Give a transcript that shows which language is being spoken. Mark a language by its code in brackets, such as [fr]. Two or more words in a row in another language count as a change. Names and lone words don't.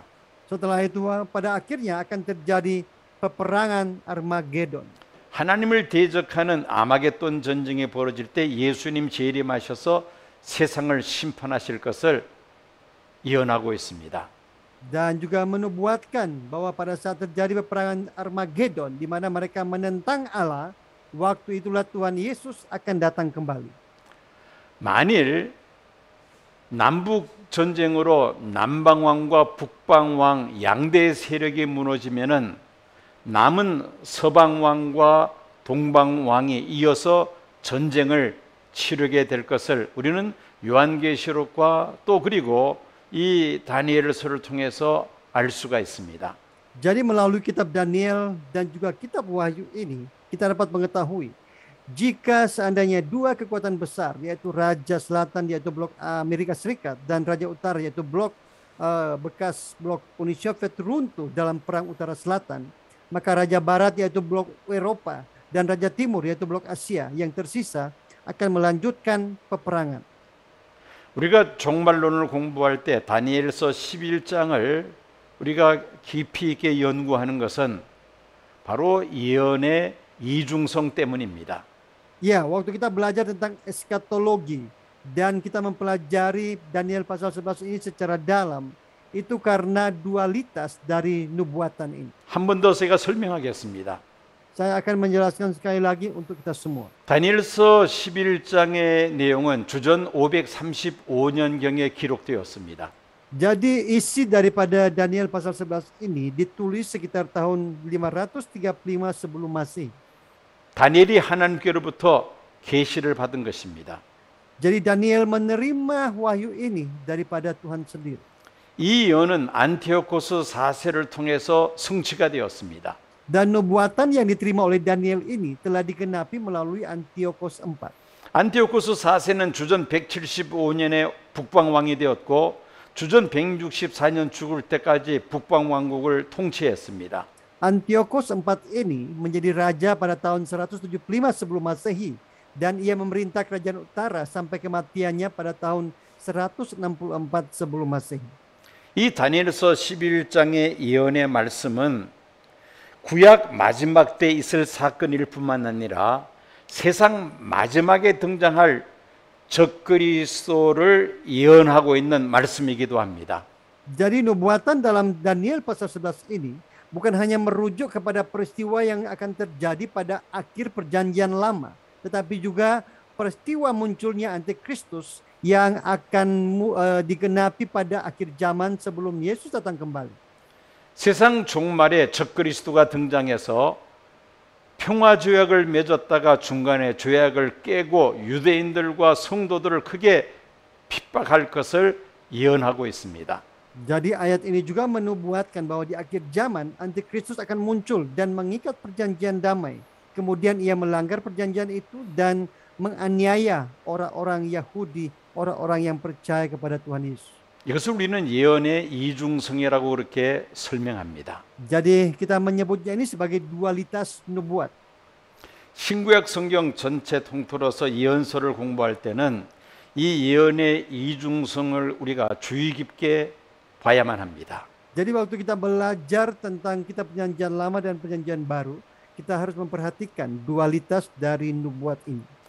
[id] Setelah itu pada akhirnya akan terjadi peperangan Armageddon. [ko] 하나님을 대적하는 아마겟돈 전쟁이 벌어질 때 예수님 재림하셔서 세상을 심판하실 것을 예언하고 있습니다. [id] Dan juga menubuatkan bahwa pada saat terjadi peperangan Armageddon di mana mereka menentang Allah, waktu itulah Tuhan Yesus akan datang kembali. [ko] 만일 남북 전쟁으로 남방왕과 북방왕 양대 세력이 무너지면은 남은 서방왕과 동방왕이 이어서 전쟁을 치르게 될 것을 우리는 요한계시록과 또 그리고 이 다니엘서를 통해서 알 수가 있습니다. [id] Jadi melalui kitab Daniel dan juga kitab Wahyu ini kita dapat mengetahui jika seandainya 2 kekuatan besar yaitu Raja Selatan yaitu blok Amerika Serikat dan Raja Utara yaitu blok bekas blok Uni Soviet runtuh dalam perang Utara Selatan, maka Raja Barat yaitu blok Eropa dan Raja Timur yaitu blok Asia yang tersisa akan melanjutkan peperangan. [ko] 우리가 종말론을 공부할 때 다니엘서 11장을 우리가 깊이 있게 연구하는 것은 바로 예언의 이중성 때문입니다. [id] Ya, waktu kita belajar tentang eskatologi dan kita mempelajari Daniel pasal 11 ini secara dalam, itu karena dualitas dari nubuatan ini. [ko] 한 번 더 제가 설명하겠습니다. [id] Saya akan menjelaskan sekali lagi untuk kita semua. [ko] 다니엘서 11장의 내용은 주전 535년경에 기록되었습니다. [id] Jadi isi daripada Daniel pasal 11 ini ditulis sekitar tahun 535 sebelum Masehi. [ko] 다니엘이 하나님께로부터 계시를 받은 것입니다. [id] Jadi Daniel menerima wahyu ini daripada Tuhan sendiri. [ko] 이 예언은 안티오코스 4세를 통해서 성취가 되었습니다. [id] Dan nubuatan yang diterima oleh Daniel ini telah digenapi melalui Antiochus IV. [ko] 안티오코스 4세는 주전 175년에 북방왕이 되었고 주전 164년 죽을 때까지 북방왕국을 통치했습니다. [id] Antiochus IV ini menjadi raja pada tahun 175 sebelum Masehi dan ia memerintah kerajaan utara sampai kematiannya pada tahun 164 sebelum Masehi. [ko] 이 다니엘서 11장의 예언의 말씀은 구약 마지막 때 있을 사건일 뿐만 아니라 세상 마지막에 등장할 적그리스도를 예언하고 있는 말씀이기도 합니다. [id] Jadi nubuatan dalam Daniel pasal 11 ini bukan hanya merujuk kepada peristiwa yang akan terjadi pada akhir perjanjian lama, tetapi juga peristiwa munculnya antikristus yang akan digenapi pada akhir zaman sebelum Yesus datang kembali. [ko] 세상 종말에 적그리스도가 등장해서 평화 조약을 맺었다가 중간에 조약을 깨고 유대인들과 성도들을 크게 핍박할 것을 예언하고 있습니다. [id] Jadi ayat ini juga menubuatkan bahwa di akhir zaman antikristus akan muncul dan mengikat perjanjian damai. Kemudian ia melanggar perjanjian itu dan menganiaya orang-orang Yahudi, orang-orang yang percaya kepada Tuhan Yesus. [ko] 이것을 우리는 예언의 이중성이라고 그렇게 설명합니다. [id] Jadi kita menyebutnya ini sebagai dualitas nubuat. [ko] 신구약 성경 전체 통틀어서 예언서를 공부할 때는 이 예언의 이중성을 우리가 주의 깊게 봐야만 합니다. [id] Jadi waktu kita belajar tentang kitab perjanjian lama dan perjanjian baru, kita harus memperhatikan dualitas dari nubuat ini.